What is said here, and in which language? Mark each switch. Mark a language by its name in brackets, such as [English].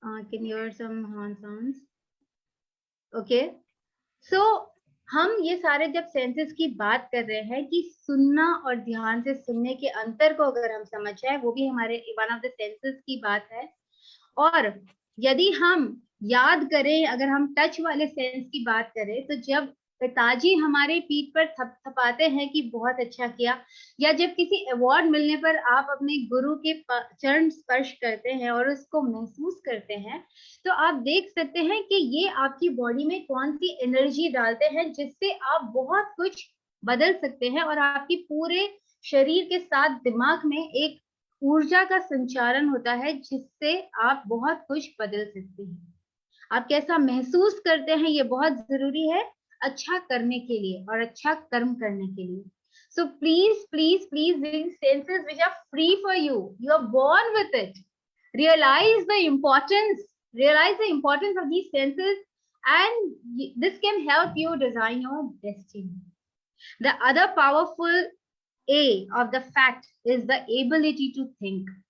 [English] Can you hear some horn sounds? Okay. [Hindi] So हम ये सारे जब सेंसेस की बात कर रहे हैं कि सुनना और ध्यान से सुनने के अंतर को अगर हम समझ जाए, वो भी हमारे [English] one of the senses [Hindi] की बात है. और यदि हम याद करें, अगर हम टच वाले सेंस की बात करें, तो जब पिताजी हमारे पीठ पर थपथपाते हैं कि बहुत अच्छा किया, या जब किसी अवार्ड मिलने पर आप अपने गुरु के चरण स्पर्श करते हैं और उसको महसूस करते हैं, तो आप देख सकते हैं कि ये आपकी बॉडी में कौन सी एनर्जी डालते हैं जिससे आप बहुत कुछ बदल सकते हैं, और आपकी पूरे शरीर के साथ दिमाग में एक ऊर्जा का संचारण होता है जिससे आप बहुत कुछ बदल सकते हैं. आप कैसा महसूस करते हैं ये बहुत जरूरी है अच्छा करने के लिए और अच्छा कर्म करने के लिए. [English] So please these senses which are free for you are born with it. Realize the importance of these senses, and this can help you design your destiny. The other powerful A of the fact is the ability to think.